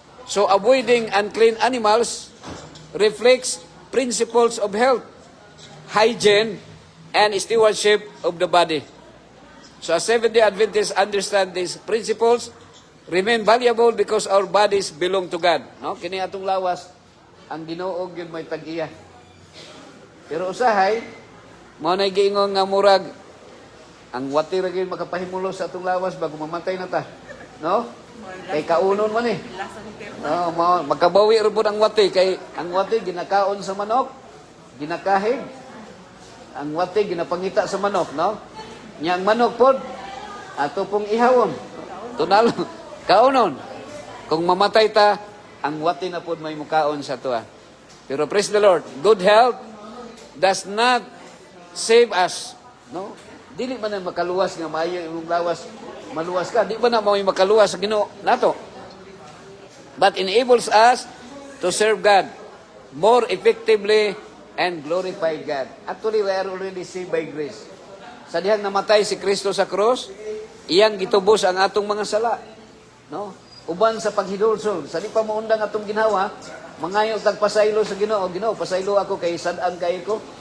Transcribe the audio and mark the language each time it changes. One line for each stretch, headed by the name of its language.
English: So avoiding unclean animals reflects principles of health, hygiene, and stewardship of the body. So as Seventh-day Adventists understand these principles, remain valuable because our bodies belong to God. No?
Cebuano: Kini atong lawas, ang Ginoo gyud may tag-iya. Pero usahay, mao nay giingon nga murag ang wati ra gyud makapahimulo sa atong lawas bago mamatay na ta. No? Kay kaunon man eh. No, magkabawi ra pud ang wati kay ang wati ginakaon sa manok, ginakahig. Ang wati ginapangita sa manok, no? Nya ang manok pod ato pong ihawon. Tunalo, kaunon. Kung mamatay ta, ang wati na pod may mukaon sa tuwa. Pero
English: praise the Lord, good health does not save us, no?
Cebuano: Dili man na makaluwas nga maayo imong lawas, maluwas ka. Di ba na may makaluwas sa Ginoo nato?
English: But enables us to serve God more effectively and glorify God. Actually, we are already saved by grace.
Cebuano: Sa dihang namatay si Kristo sa krus, iyang gitubos ang atong mga sala, no? Uban sa paghidulsol, sa di pa maundang atong ginawa, mangayo tag pasaylo sa Ginoo. Ginoo, pasaylo ako kay sad-an kay ko.